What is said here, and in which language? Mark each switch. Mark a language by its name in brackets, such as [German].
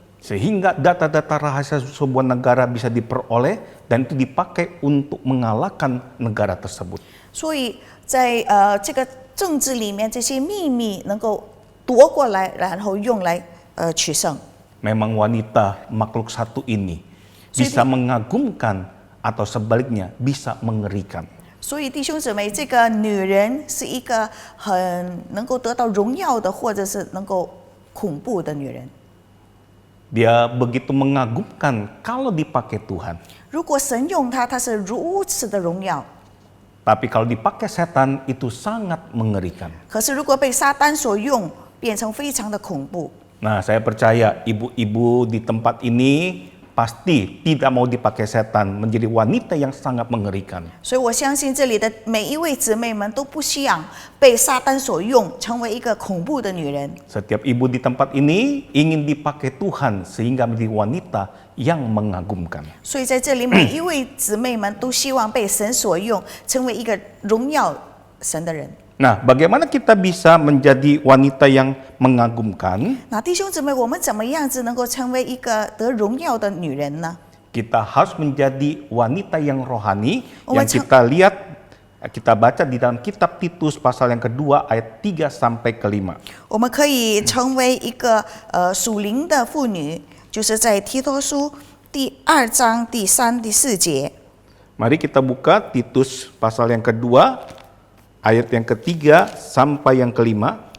[Indonesian] Sehingga data-data rahasia sebuah negara bisa diperoleh dan itu dipakai untuk mengalahkan negara tersebut. [Chinese] 所以在这个政治里面，这些秘密能够夺过来，然后用来取胜。 [Indonesian] Memang wanita makhluk satu ini bisa mengagumkan atau sebaliknya bisa mengerikan. [Chinese] 所以弟兄姊妹，这个女人是一个很能够得到荣耀的，或者是能够恐怖的女人。 [Indonesian] Dia begitu mengagumkan kalau dipakai Tuhan. [Chinese] 如果神用她，她是如此的荣耀。 [Indonesian] Tapi kalau dipakai setan itu sangat mengerikan. [Chinese] 可是如果被撒旦所用，变成非常的恐怖。 [Indonesian] Nah, saya percaya ibu-ibu di tempat ini pasti tidak mau dipakai setan, menjadi wanita yang sangat mengerikan. [Chinese] 所以我相信这里的每一位姊妹们都不想被撒旦所用，成为一个恐怖的女人。 [Indonesian] Setiap ibu di tempat ini ingin dipakai Tuhan sehingga menjadi wanita yang mengagumkan. [Chinese] 所以在这里，每一位姊妹们都希望被神所用，成为一个荣耀神的人。 [Indonesian] Nah, bagaimana kita bisa menjadi wanita yang mengagumkan? [Chinese] 那弟兄姊妹，我们怎么样子能够成为一个得荣耀的女人呢？ [Indonesian] Kita harus menjadi wanita yang rohani Oh, yang macam- kita lihat, kita baca di dalam kitab Titus pasal yang kedua ayat 3 sampai ke 5. [Chinese] 我们可以成为一个属灵的妇女，就是在提多书第2章第3、第4节。 [Indonesian] Mari kita buka Titus pasal yang kedua ayat yang ketiga sampai yang kelima.